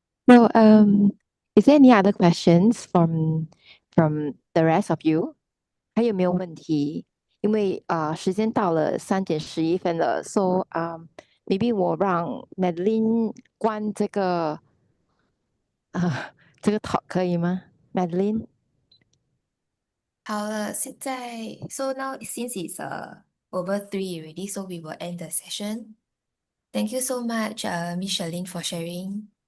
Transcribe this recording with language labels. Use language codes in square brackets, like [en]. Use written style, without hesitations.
[en] So, is there any other questions from the rest of you? [zh] 还有没有问题？因为时间到了3:11了， [en] so maybe [zh] 我让 Madeline 关这个这个 talk 可以吗？Madeline？好了，现在 [en] so now since it's over 3 already, so we will end the session. Thank you so much, Miss Charlene, for sharing.